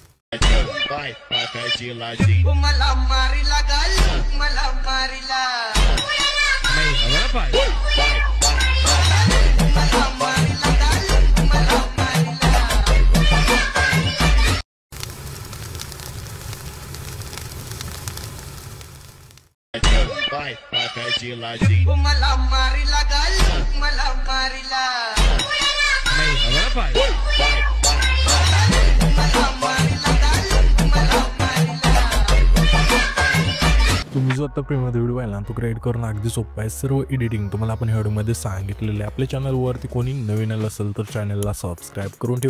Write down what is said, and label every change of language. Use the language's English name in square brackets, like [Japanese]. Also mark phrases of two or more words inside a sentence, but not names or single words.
[Portuguese] Vai, de ladinho. [Marathi] मला मारिला गाल मला मारिला [Portuguese] Não, agora vai. Vai. [Marathi] मला मारिला गाल मला मारिला [Portuguese] Vai, de ladinho. [Marathi] मला मारिला गाल मला मारिला [Portuguese] Não, agora vai. Vai. [Marathi] मला मारिला गाल मला मारिला तुम्ही जो आता प्रेममध्ये व्हिडिओ पाहिला तो क्रिएट करणं अगदी सोपं आहे. सर्व एडिटिंग तुम्हाला आपण व्हिडिओमध्ये सांगितलेलं आहे. आपल्या चॅनलवरती कोणी नवीन आलं असेल तर चॅनलला सबस्क्राईब करून ठेवा.